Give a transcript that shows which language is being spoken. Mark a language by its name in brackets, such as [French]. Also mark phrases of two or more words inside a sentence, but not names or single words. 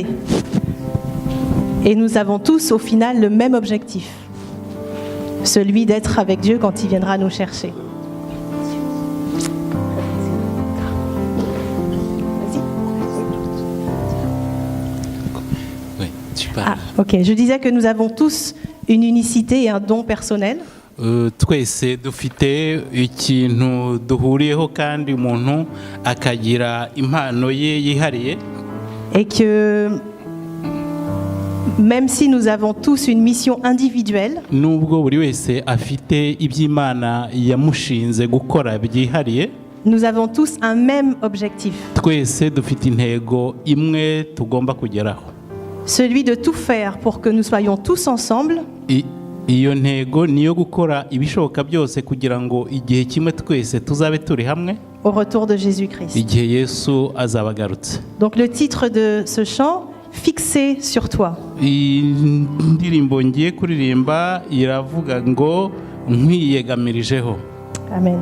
[French] Et nous avons tous au final le même objectif, celui d'être avec Dieu quand il viendra nous chercher. Oui, tu parles. Ok. Je disais que nous avons tous une unicité et un don personnel. [Kinyarwanda] Twese dufite ikintu duhuriyeho kandi umuntu akagira impano ye yihariye. [French] Et que même si nous avons tous une mission individuelle, [Kinyarwanda] Nubwo buri wese afite iby'Imana yamushinze gukora byihariye, [French] nous avons tous un même objectif, [Kinyarwanda] twese dufite intego imwe tugomba kugeraho. [French] celui de tout faire pour que nous soyons tous ensemble [Kinyarwanda] Iyo ntego niyo gukora ibishoboka byose kugira ngo igihe kimwe twese tuzabe turi hamwe [French] au retour de Jésus-Christ. [Kinyarwanda] igihe Yesu azaba agarutse. [French] Donc le titre de ce chant, Fixé sur toi. [Kinyarwanda] Indirimbo ngiye kuririmba iravuga ngo nkwiyegamirijeho. Amen.